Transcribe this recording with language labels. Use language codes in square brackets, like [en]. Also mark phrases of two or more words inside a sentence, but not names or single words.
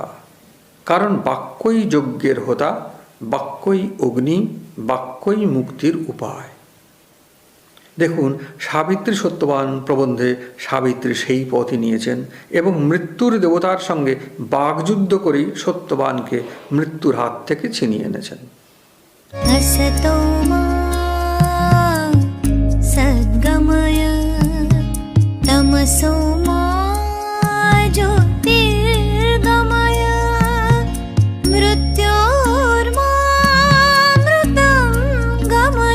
[bn] কারণ বাক্যই যজ্ঞের হোতা, বাক্যই অগ্নি, বাক্যই মুক্তির উপায়। দেখুন, সাবিত্রী সত্যবান প্রবন্ধে সাবিত্রী সেই পথই নিয়েছেন এবং মৃত্যুর দেবতার সঙ্গে বাগযুদ্ধ করেই সত্যবানকে মৃত্যুর হাত থেকে ছিনিয়ে এনেছেন। [sa] असतो मा सद्गमय तमसो मा ज्योतिर्गमय मृत्योर्मामृतं गमय।